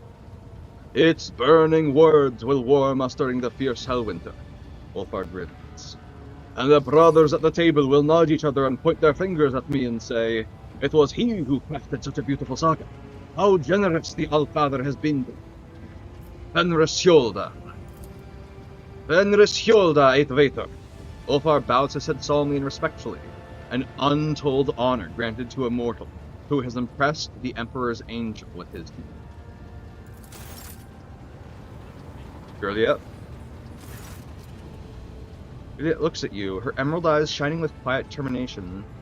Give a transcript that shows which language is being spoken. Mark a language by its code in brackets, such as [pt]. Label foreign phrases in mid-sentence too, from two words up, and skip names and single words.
[en] Its burning words will warm us during the fierce Hellwinter. Wolfhard grins. And the brothers at the table will nod each other and point their fingers at me and say, it was he who crafted such a beautiful saga. How generous the Allfather has been. Fenris Sjolda. Fenris Hjolda eit Vator. Ulfar bows his head solemnly and respectfully. An untold honor granted to a mortal who has impressed the Emperor's angel with his deed. Juliet. Juliet looks at you, her emerald eyes shining with quiet determination.